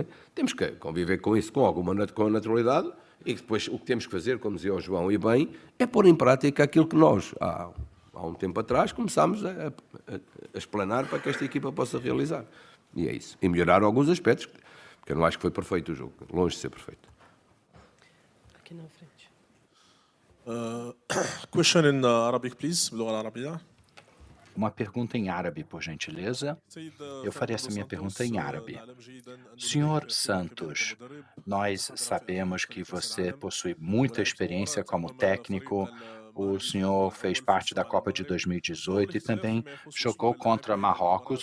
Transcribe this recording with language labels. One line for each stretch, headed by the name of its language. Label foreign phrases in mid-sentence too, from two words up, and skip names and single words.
Portuguese: Temos que conviver com isso com alguma naturalidade e depois o que temos que fazer, como dizia o João, e bem, é pôr em prática aquilo que nós, há um tempo atrás, começámos a explanar para que esta equipa possa realizar. E é isso. E melhorar alguns aspectos, porque eu não acho que foi perfeito o jogo, longe de ser perfeito. Aqui na frente.
English: Question in Arabic, please.
Arabic: باللغة العربية.
Portuguese: Uma pergunta em árabe, por gentileza. Eu farei essa minha pergunta em árabe. Senhor Santos, nós sabemos que você possui muita experiência como técnico. O senhor fez parte da Copa de 2018 e também jogou contra Marrocos.